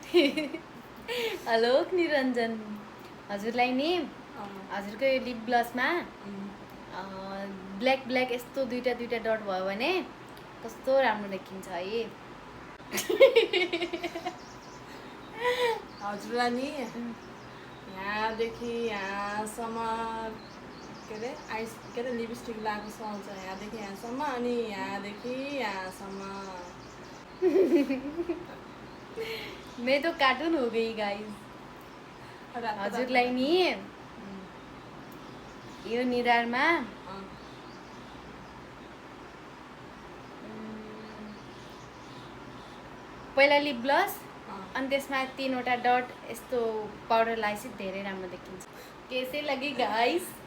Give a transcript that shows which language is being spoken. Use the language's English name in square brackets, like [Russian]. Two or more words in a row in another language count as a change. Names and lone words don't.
[Nepali] हेलो निरञ्जन हजुरलाई नि हजुरको यो [English] lip blushमा black black [Nepali] यस्तो दुईटा दुईटा डट भयो भने कस्तो राम्रो देखिन्छ है हजुरलाई नि यहाँदेखि यहाँसम्म के अरे लिपस्टिक लगाएको सुहाउँछ यहाँदेखि यहाँसम्म अनि यहाँदेखि यहाँसम्म [Hindi] मैं तो कार्टून हो गई गाइस [Nepali] हजुरलाई नि यो निधारमा पहिला [English] lip blush [Nepali] अनि त्यसमा 3वटा डट यस्तो पाउडर लगाएपछि धेरै राम्रो देखिन्छ [Hindi] कैसे लगे गाइस